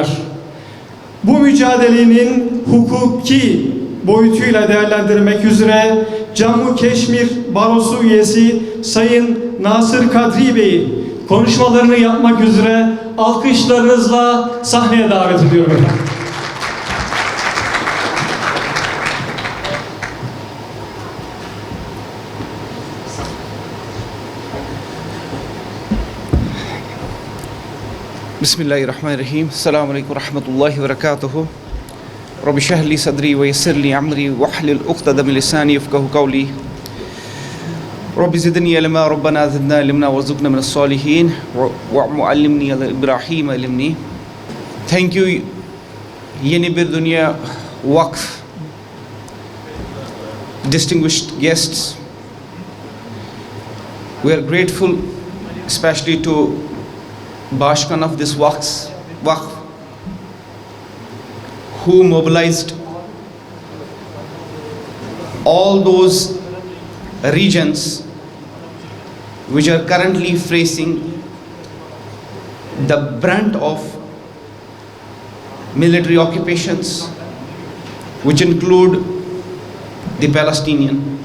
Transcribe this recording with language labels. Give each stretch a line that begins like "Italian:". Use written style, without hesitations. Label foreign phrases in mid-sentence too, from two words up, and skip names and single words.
Turkish: Bu mücadelenin hukuki boyutuyla değerlendirmek üzere Cammu Keşmir Barosu üyesi Sayın Nasır Kadri Bey'i konuşmalarını yapmak üzere alkışlarınızla sahneye davet ediyorum efendim.
Arabic: Bismillahirrahmanirrahim. السلام عليكم ورحمة الله وبركاته رب اشرح لي صدري ويسر لي أمري واحلل عقدة من لساني يفقهوا قولي. رب زدني علما ربنا زدنا علما وارزقنا من الصالحين و معلمني إبراهيم علمني.
English: Thank you Yeni Bir Dünya Vakf distinguished guests. We are grateful especially to Bashkan of this Waqf who mobilized all those regions which are currently facing the brunt of military occupations, which include the Palestinian.